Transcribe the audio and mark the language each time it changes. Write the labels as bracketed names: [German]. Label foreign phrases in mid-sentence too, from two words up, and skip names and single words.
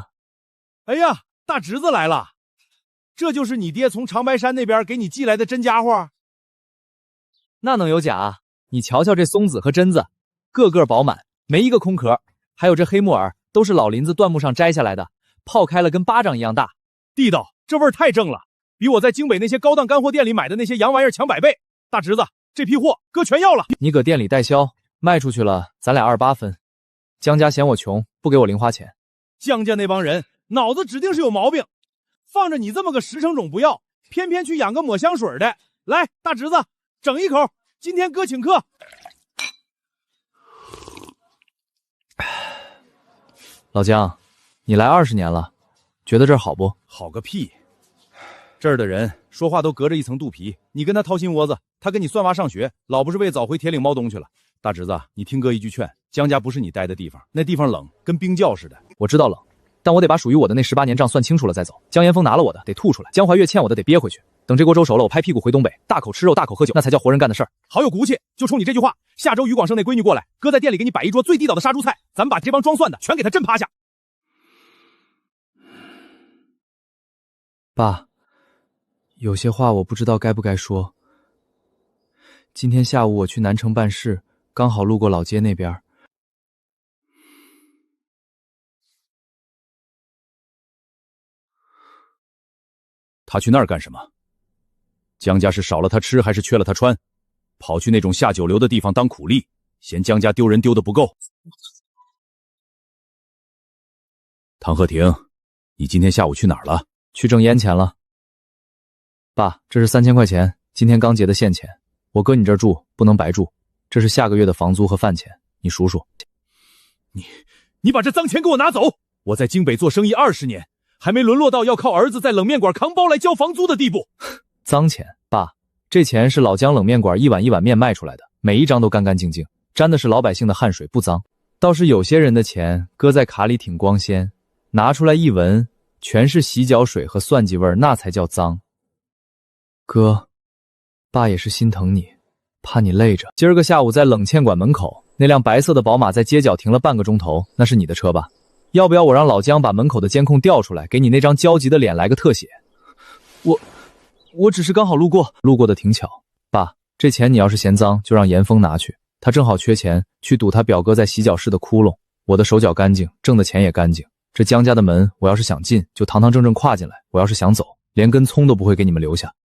[Chinese] 哎呀，大侄子來了，這就是你爹從長白山那邊給你寄來的真家伙？那能有假？你瞧瞧這松子和榛子，個個飽滿，沒一個空殼。還有這黑木耳，都是老林子椴木上摘下來的，泡開了跟巴掌一樣大，地道，這味兒太正了，比我在京北那些高檔乾貨店裡買的那些洋玩意兒強100倍。大侄子，這批貨哥全要了。你擱店裡代銷，賣出去了，咱倆28分。江家嫌我窮，不給我零花錢。江家那幫人腦子指定是有毛病，放着你這麼個實誠種不要，偏偏去養個抹香水的。來，大侄子，整一口，今天哥請客。老江，你來20年了，覺得這兒好不？好個屁！這兒的人說話都隔着一層肚皮，你跟他掏心窩子，他跟你算娃上學，老不是為早回鐵嶺貓東去了。大侄子，你聽哥一句勸，江家不是你待的地方，那地方冷，跟冰窖似的。我知道冷，但我得把屬於我的那18年賬算清楚了再走。江岩峰拿了我的，得吐出來；江懷月欠我的，得憋回去。等這鍋粥熟了，我拍屁股回東北，大口吃肉，大口喝酒，那才叫活人幹的事兒。好有骨氣，就衝你這句話，下周於廣勝那閨女過來，哥在店裡給你擺一桌最地道的殺豬菜，咱們把這幫裝蒜的全給他震趴下。爸，有些話我不知道該不該說。今天下午我去南城辦事，剛好路過老街那邊。他去那兒幹什麼？江家是少了他吃還是缺了他穿？跑去那種下九流的地方當苦力，嫌江家丟人丟得不夠。唐鶴亭，你今天下午去哪兒了？去掙煙錢了。爸，這是3000塊錢，今天剛結的現錢，我擱你這兒住，不能白住。這是下個月的房租和飯錢，你數數。你把這髒錢給我拿走！我在京北做生意20年，還沒淪落到要靠兒子在冷面馆扛包來交房租的地步。髒錢，爸，這錢是老姜冷面馆一碗一碗面賣出來的，每一张都干干淨淨，沾的是老百姓的汗水，不髒。倒是有些人的錢擱在卡裡挺光鮮，拿出來一聞，全是洗腳水和蒜叽味，那才叫髒。哥，爸也是心疼你，怕你累着。今儿个下午在冷茜馆门口，那辆白色的宝马在街角停了半个钟头，那是你的車吧？要不要我讓老姜把門口的監控調出來，給你那張焦急的臉來個特寫？我只是剛好路過的挺巧。爸，這錢你要是嫌髒，就讓嚴峰拿去，他正好缺錢，去堵他表哥在洗腳室的窟窿。我的手腳乾淨，掙的錢也乾淨。這姜家的門，我要是想進，就堂堂正正跨進來；我要是想走，連根蔥都不會給你們留下。